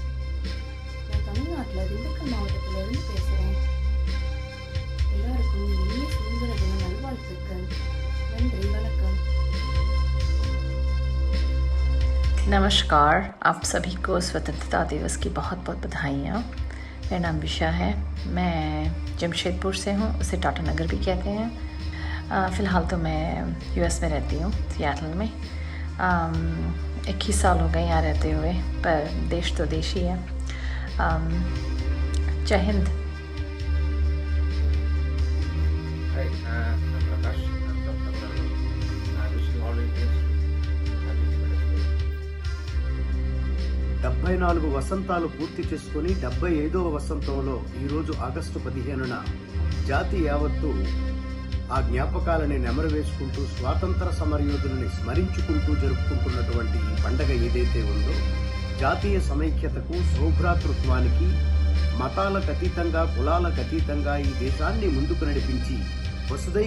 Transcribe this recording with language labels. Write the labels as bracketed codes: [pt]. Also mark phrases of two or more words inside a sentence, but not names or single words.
[ta] நான் தமிழ்நாட்டில் திண்டுக்கல் மாவட்டத்திலிருந்து பேசுகிறேன். எல்லாருக்கும் இனிய சுதந்திர தின நல்வாழ்த்துக்கள். நன்றி, வணக்கம். [hi] नमस्कार, आप सभी को स्वतंत्रता दिवस की बहुत बहुत बधाइयाँ। मेरा नाम विशा है, मैं जमशेदपुर से हूँ, उसे टाटा नगर भी कहते हैं। फ़िलहाल तो मैं यूएस में रहती हूँ, सियाटल में। 21 साल हो गए यहाँ रहते हुए, पर देश तो देश ही है। जय हिंद। [en] Hi, I'm Prakash. I'm from Tamil Nadu. I'm wishing all Indians happy Independence Day. [te] 74 వసంతాలు పూర్తి చేసుకుని 75వ వసంతంలో ఈరోజు ఆగస్టు 15న జాతి యావత్తు ఆ జ్ఞాపకాలని నెమరు వేసుకుంటూ స్వాతంత్ర సమరయోధులని స్మరించుకుంటూ జరుపుకుంటున్నటువంటి ఈ పండగ ఏదైతే ఉందో జాతీయ సమైక్యతకు, సౌభ్రాతృత్వానికి, మతాలకు అతీతంగా, కులాలకు అతీతంగా ఈ దేశాన్ని ముందుకు నడిపించి వసుదైక